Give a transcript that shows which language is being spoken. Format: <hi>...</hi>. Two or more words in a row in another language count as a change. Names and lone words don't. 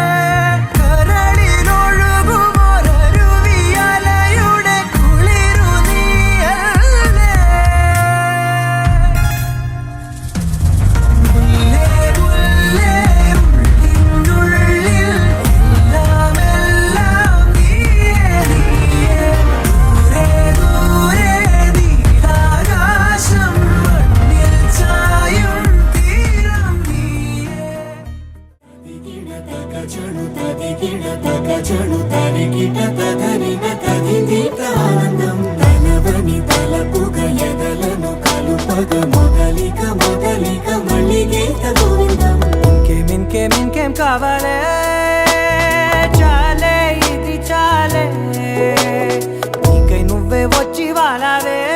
<ml>കരളിലൊഴുകുമൊരരുവിയലയുടെ കുളിരു നീയല്ലേ മുല്ലേ മുല്ലേ ഉള്ളിനുള്ളിൽ എല്ലാം എല്ലാം നീയേ നീയേ ദൂരെ നീലാകാശം മണ്ണിൽ ചായും തീരം നീയേ</ml> <te>ఆనందం తలవని తలపుగ ఎదలను కలుపగ మొదలిక మొదలిక మళ్ళీ గీత గోవిందం ఇంకేం కావాలే చాలే ఇది చాలే నీకై నువ్వే వచ్చి వాలావే</te>